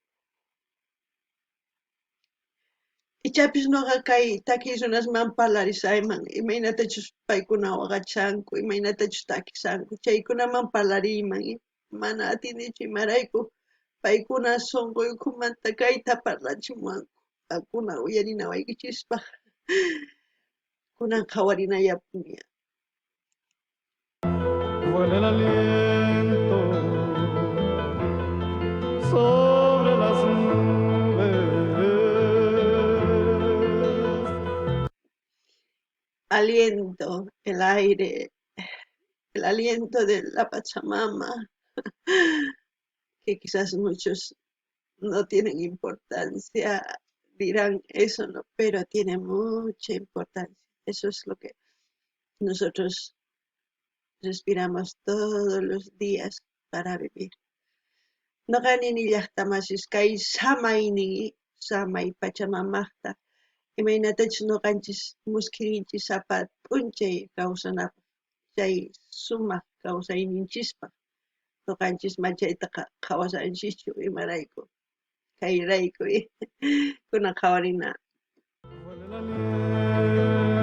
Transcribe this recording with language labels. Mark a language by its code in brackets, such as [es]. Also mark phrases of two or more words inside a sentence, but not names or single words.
[qu] Ichapis noqa kay takiy runasman parlarisayman, imaynatachus paykuna waqachanku, imaynatachus takisanku, chaykunaman parlariyman, mana atinichu imarayku paykuna sunquykumanta kayta parlachimuwanku, paykuna uyarina wayqichispaq kunan qhawarinallapunña. [es] Vuela el aliento sobre las nubes. Aliento, el aire, el aliento de la Pachamama, que quizás muchos no tienen importancia, dirán eso no, pero tiene mucha importancia. Eso es lo que nosotros respiramos todos los días para vivir. [qu] Noqanini llaqtamasis kay samay Pachamamaqta imaynatachus noqanchis muskirinchis sapa p'unchay kawsanapaq chay sumaq kawsayninchispaq noqanchis machaytaqa qhawasanchikchu imarayku kayrayku kunan qhawarina. [es] Vuela el aliento